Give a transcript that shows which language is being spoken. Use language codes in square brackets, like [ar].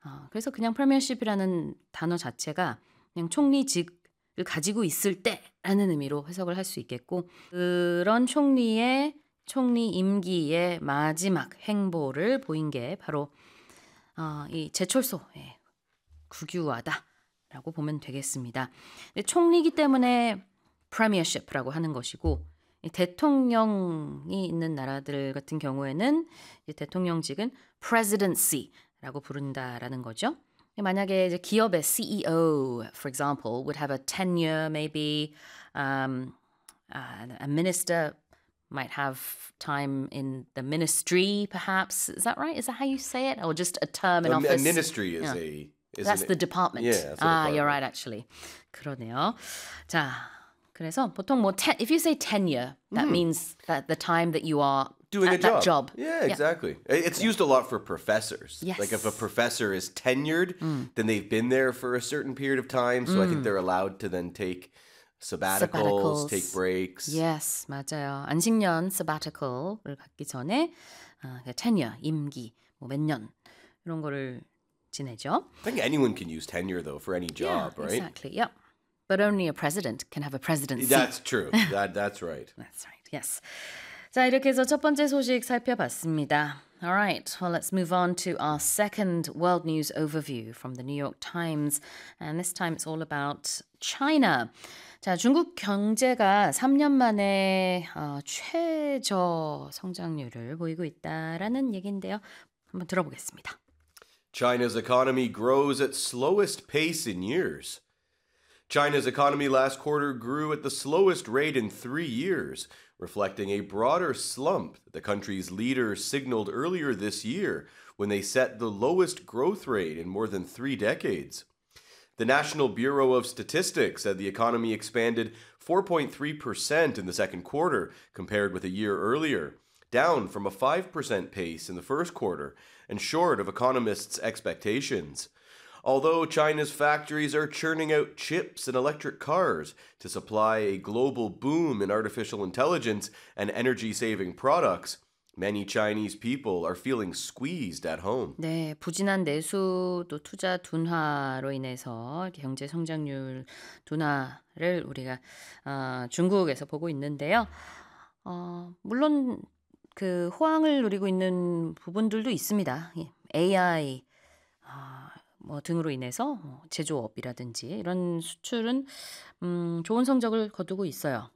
[ko] 그래서 그냥 프리미어십이라는 단어 자체가 그냥 총리직 가지고 있을 때라는 의미로 해석을 할 수 있겠고 그런 총리의 총리 임기의 마지막 행보를 보인 게 바로 이 제철소의 국유화다라고 보면 되겠습니다. 총리이기 때문에 프리미어십이라고 하는 것이고 대통령이 있는 나라들 같은 경우에는 대통령직은 presidency라고 부른다라는 거죠. 만약에 이제 기업의 [en] CEO, for example, would have a tenure, maybe a minister might have time in the ministry, perhaps. Is that right? Is that how you say it? Or just a term in office? A ministry is That's the department. Yeah, that's the department. You're right, actually. [ko] 그러네요. 자, 그래서 보통 뭐 [en] if you say tenure, that means that the time that you are doing at a job. That job. Yeah, exactly. It's used a lot for professors. Yes. Like if a professor is tenured, then they've been there for a certain period of time. So I think they're allowed to then take sabbaticals, take breaks. Yes, [ko] 맞아요. 안식년, sabbatical을 갖기 전에 tenure, 임기, 뭐 몇 년 이런 거를 지내죠. [en] I think anyone can use tenure though for any job, yeah, right? Exactly. Yep. But only a president can have a presidency. That's true. That's right. That's right. Yes. [ko] 자, 이렇게 해서 첫 번째 소식 살펴봤습니다. [en] All right, well, let's move on to our second world news overview from the New York Times. And this time it's all about China. [ko] 자, 중국 경제가 3년 만에 최저 성장률을 보이고 있다라는 얘기인데요. 한번 들어보겠습니다. [en] China's economy grows at slowest pace in years. China's economy last quarter grew at the slowest rate in 3 years, reflecting a broader slump that the country's leaders signaled earlier this year when they set the lowest growth rate in more than 3 decades. The National Bureau of Statistics said the economy expanded 4.3% in the second quarter compared with a year earlier, down from a 5% pace in the first quarter and short of economists' expectations. Although China's factories are churning out chips and electric cars to supply a global boom in artificial intelligence and energy-saving products, many Chinese people are feeling squeezed at home. [ko] 네, 부진한 내수 또 투자 둔화로 인해서 경제 성장률 둔화를 우리가 중국에서 보고 있는데요. 물론 그 호황을 누리고 있는 부분들도 있습니다. AI 뭐 등으로 인해서 제조업이라든지 이런 수출은 좋은 성적을 거두고 있어요.